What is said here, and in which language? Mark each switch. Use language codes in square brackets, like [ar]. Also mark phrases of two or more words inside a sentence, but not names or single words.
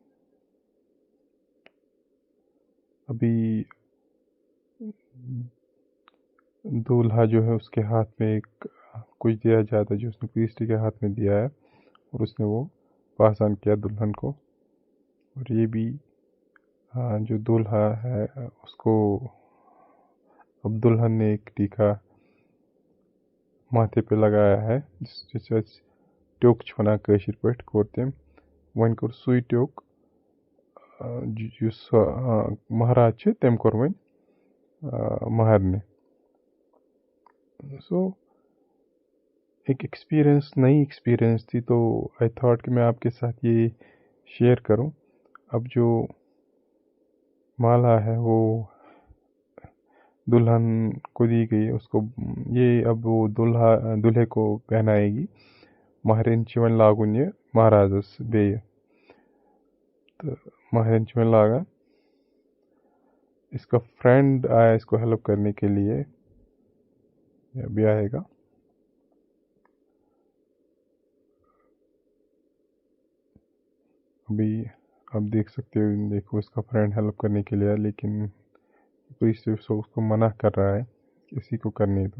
[hi] अभी दूल्हा जो है उसके हाथ में एक कुछ दिया जाता है जो उसने प्रीस्ट के हाथ में दिया है, और उसने वो [en] pass on [hi] किया दुल्हन को। और ये भी जो दूल्हा है उसको अब दुल्हन ने एक टीका माथे पे लगाया है जिससे [ks] ट्योक छुना कशिर पट कोर तम वन कोर सुई ट्योक महाराज तम कोर वन महरने। [hi] सो एक नई एक्सपीरियंस थी, तो [en] I thought [hi] कि मैं आपके साथ ये शेयर करूं। अब जो माला है वो दुल्हन को दी गई, उसको ये अब वो दूल्हे को पहनाएगी। [ks] महरिन चिवन लागुन ये महाराजस बेय। [hi] तो [ks] महरिन चिवन लागा, [hi] इसका फ्रेंड आया इसको हेल्प करने के लिए, अभी आएगा। अभी आप देख सकते हो, देखो इसका फ्रेंड हेल्प करने के लिए आया, लेकिन पुलिस उसको मना कर रहा है किसी को करने दो।